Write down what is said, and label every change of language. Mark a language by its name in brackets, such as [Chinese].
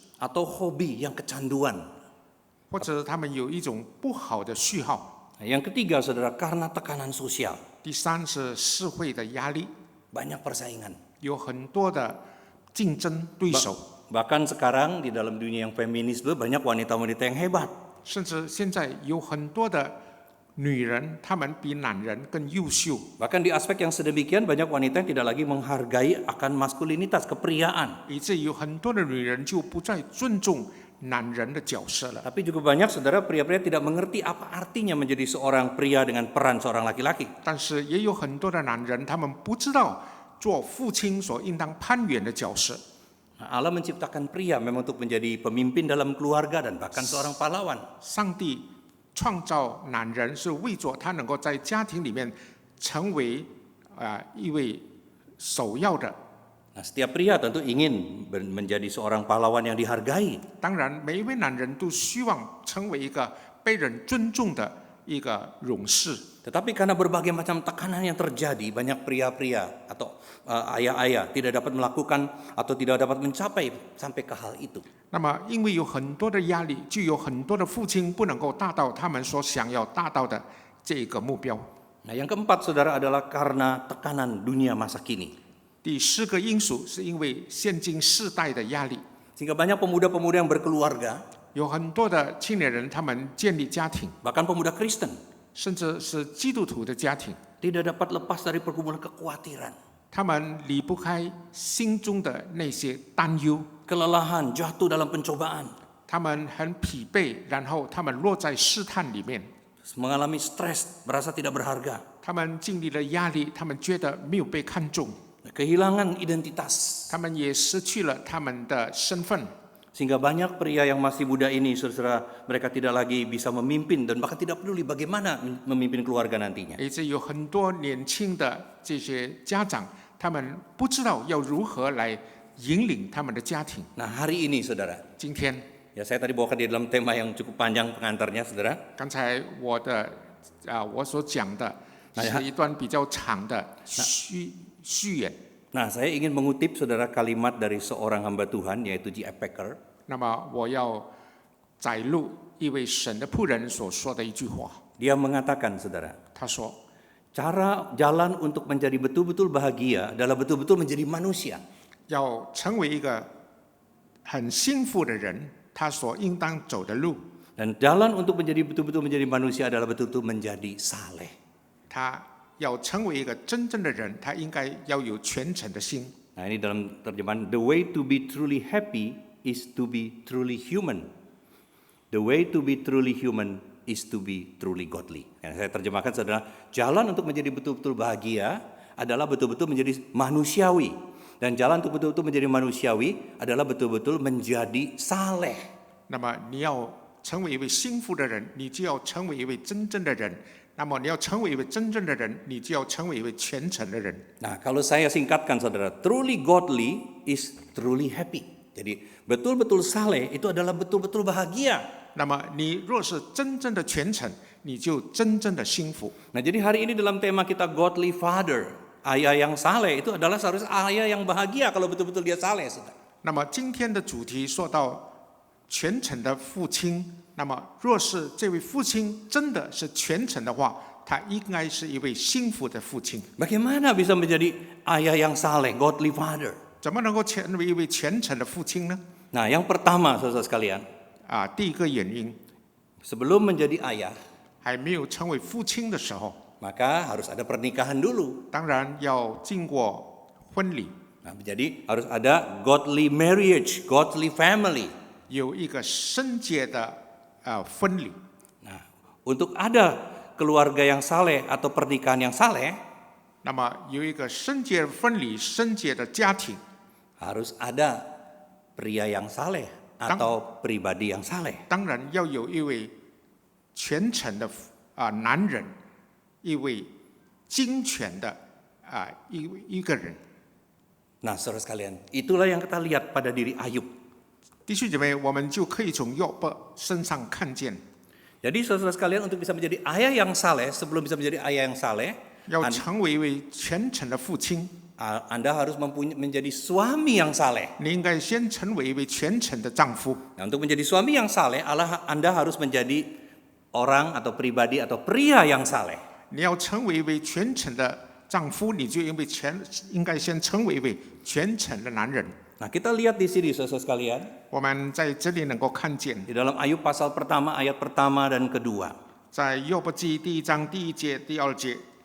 [Indonesian] Atau hobi yang kecanduan. [Chinese] 或者他们有一种不好的嗜好。 [Indonesian] Yang ketiga saudara karena tekanan sosial. [Chinese] 第三是社会的压力， [Indonesian] Banyak persaingan. [Chinese] 有很多的竞争对手。 [Indonesian] Bahkan sekarang di dalam dunia yang feminisme banyak wanita-wanita yang hebat. [Chinese] 甚至现在有很多的女人，她们比男人更优秀。 [Indonesian] Bahkan di aspek yang sedemikian banyak wanita yang tidak lagi menghargai akan maskulinitas, kepriaan. [Chinese] 以至于很多的女人就不再尊重男人的角色了。 [Indonesian] Tapi juga banyak saudara pria-pria tidak mengerti apa artinya menjadi seorang pria dengan peran seorang laki-laki. [Chinese] 但是也有很多的男人，他们不知道做父亲所应当攀援的角色。 [Indonesian] Nah, Allah menciptakan pria memang untuk menjadi pemimpin dalam keluarga dan bahkan seorang pahlawan. [Chinese] 上帝创造男人是为着他能够在家庭里面成为一位首要的。 [Indonesian] Nah, setiap pria tentu ingin menjadi seorang pahlawan yang dihargai. [Chinese] 当然，每一位男人都希望成为一个被人尊重的一个勇士。 [Indonesian] Tetapi karena berbagai macam tekanan yang terjadi, banyak pria-pria atau ayah-ayah tidak dapat melakukan atau tidak dapat mencapai sampai ke hal itu. [Chinese] 那么，因为有很多的压力，就有很多的父亲不能够达到他们所想要达到的这个目标。 [Indonesian] Nah, yang keempat saudara adalah karena tekanan dunia masa kini. [Chinese] 第四个因素是因为现今世代的压力， [Indonesian] Sehingga banyak pemuda-pemuda yang berkeluarga, [Chinese] 有很多的青年人他们建立家庭， [Indonesian] bahkan pemuda Kristen, [Chinese] 甚至是基督徒的家庭， [Indonesian] tidak dapat lepas dari pergumulan kekhawatiran, [Chinese] 他们离不开心中的那些担忧， [Indonesian] kelelahan, jatuh dalam pencobaan, [Chinese] 他们很疲惫，然后他们落在试探里面， [Indonesian] mengalami stres, merasa tidak berharga, [Chinese] 他们经历了压力，他们觉得没有被看重， [Indonesian] kehilangan identitas. [Chinese] 他们也失去了他们的身份。 [Indonesian] Sehingga banyak pria yang masih muda ini, saudara, mereka tidak lagi bisa memimpin dan bahkan tidak peduli bagaimana memimpin keluarga nantinya. [Chinese] 而且有很多年轻的这些家长，他们不知道要如何来引领他们的家庭。 [Indonesian] Nah, hari ini, saudara, [Chinese] 今天， [Indonesian] ya saya tadi bawakan di dalam tema yang cukup panjang pengantarnya, saudara. [Chinese] 刚才我所讲的是一段比较长的序言。 [Indonesian] Nah, saya ingin mengutip saudara kalimat dari seorang hamba Tuhan yaitu J.F. Packer. [Chinese] 那么我要摘录一位神的仆人所说的一句话。 [Indonesian] Dia mengatakan, saudara, [Chinese] 他说， [Indonesian] cara jalan untuk menjadi betul-betul bahagia adalah betul-betul menjadi manusia. [Chinese] 要成为一个很幸福的人，他所应当走的路， [Indonesian] Dan jalan untuk menjadi betul-betul menjadi manusia adalah betul-betul menjadi saleh. [Chinese] 他要成为一个真正的人，他应该要有全诚的心。 [Indonesian] Nah, ini dalam terjemahan, [English] the way to be truly happy is to be truly human. The way to be truly human is to be truly godly. [Indonesian] Yang saya terjemahkan adalah jalan untuk menjadi betul-betul bahagia adalah betul-betul menjadi manusiawi. Dan jalan untuk betul-betul menjadi manusiawi adalah betul-betul menjadi saleh. [Chinese] 那么你要成为一位幸福的人，你就要成为一位真正的人。那么你要成为一位真正的人，你就要成为一位全诚的人。 [Indonesian] Nah, kalau saya singkatkan saudara, [English] truly godly is truly happy. [Indonesian] Jadi betul-betul saleh itu adalah betul-betul bahagia. [Chinese] 那么你若是真正的全诚，你就真正的幸福。 [Indonesian] Nah, jadi hari ini dalam tema kita [English] godly father, [Indonesian] ayah yang saleh itu adalah seharusnya ayah yang bahagia kalau betul-betul dia saleh, saudara. [Chinese] 那么今天的主题说到全诚的父亲。那么，若是这位父亲真的是全诚的话，他应该是一位幸福的父亲。 [Indonesian] Bagaimana bisa menjadi ayah yang saleh, [English] godly father? [Chinese] 怎么能够成为一位全诚的父亲呢？ [Indonesian] Nah, yang pertama, saudara sekalian, [Chinese] 第一个原因， [Indonesian] sebelum menjadi ayah, [Chinese] 还没有成为父亲的时候， [Indonesian] maka harus ada pernikahan dulu. [Chinese] 当然要经过婚礼， [Indonesian] Nah, jadi harus ada [English] godly marriage, godly family. [Chinese] 有一个圣洁的婚礼。 [Indonesian] Nah, untuk ada keluarga yang saleh atau pernikahan yang saleh, [Chinese] 那么有一个圣洁的婚礼、圣洁的家庭， [Indonesian] harus ada pria yang saleh atau pribadi yang saleh. [Chinese] 当然要有一位全诚的男人，一位精全的一个人。 [Indonesian] Nah, saudara sekalian, itulah yang kita lihat pada diri Ayub. [Chinese] 弟兄姐妹，我们就可以从约伯身上看见。 [Indonesian] Jadi saudara sekalian untuk bisa menjadi ayah yang saleh, sebelum bisa menjadi ayah yang saleh, [Chinese] 要成为一位全诚的父亲， [Indonesian] Anda harus menjadi suami yang saleh. [Chinese] 你应该先成为一位全诚的丈夫。 [Indonesian] Nah, untuk menjadi suami yang saleh, Anda harus menjadi orang atau pribadi atau pria yang saleh. [Chinese] 你要成为一位全诚的丈夫，你就应该先成为一位全诚的男人。 [Indonesian] Nah, kita lihat di sini saudara sekalian. [Chinese] 我们在这里能够看见， [Indonesian] Di dalam Ayub pasal pertama ayat pertama dan kedua. [Chinese] 在约伯记第1章第1节、第2节，